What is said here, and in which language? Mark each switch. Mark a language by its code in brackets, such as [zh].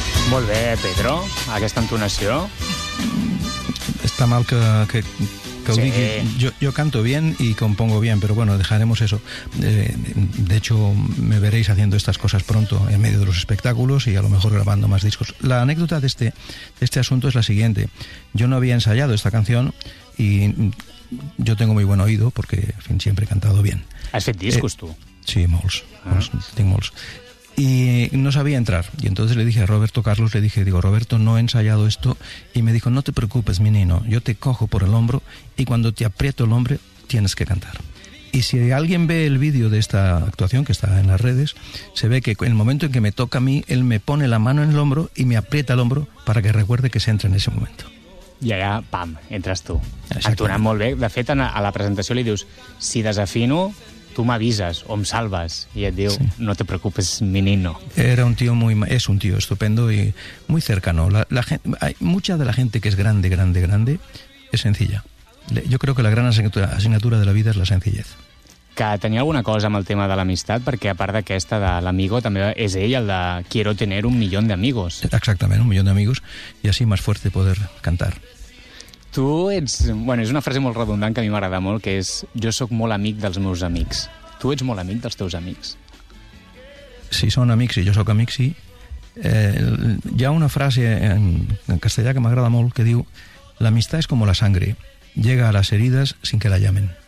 [ca] Molt bé, Pedro, aquesta entonació. Està mal que sí. Digui. [es] Yo canto bien y compongo bien, pero bueno, dejaremos eso. De hecho, me veréis haciendo estas cosas pronto en medio de los espectáculos y a lo mejor grabando más discos. La anécdota de este asunto es la siguiente. Yo no había ensayado esta canción y yo tengo muy buen oído porque, en fin, siempre he cantado bien. ¿Has hecho discos tú? Sí, molts. Tengo molts. Y no sabía entrar. Y entonces le dije a Roberto Carlos, Roberto, no he ensayado esto. Y me dijo, no te preocupes, mi niño, yo te cojo por el hombro y cuando te aprieto el hombro, tienes que cantar. Y si alguien ve el vídeo de esta actuación, que está en las redes, se ve que en el momento en que me toca a mí, él me pone la mano en el hombro y me aprieta el hombro para que recuerde que se entra en ese momento. [ca] I allà, pam, entres tu. Actuant molt bé. De fet, a la presentació li dius, si desafino... [es] Tú me avisas o me salvas y él dijo, sí. No te preocupes, mi niño. Era un tío es un tío estupendo y muy cercano. La gente, hay mucha de la gente que es grande, grande, grande, es sencilla. Yo creo que la gran asignatura de la vida es la sencillez. [ca] Que tenia alguna cosa amb el tema de l'amistat, perquè a part d'aquesta de l'amigo, també és ell el de [es] quiero tener un millón de amigos. Exactament, un millón de amigos y así más fuerte poder cantar. [ca] Tu ets... Bueno, és una frase molt redundant que a mi m'agrada molt, que és jo sóc molt amic dels meus amics. Tu ets molt amic dels teus amics? Si són amics i jo sóc amic, sí. Hi ha una frase en castellà que m'agrada molt que diu l'amistat és com [es] la sangre, llega [ca] a les ferides [es] sin que la llamen.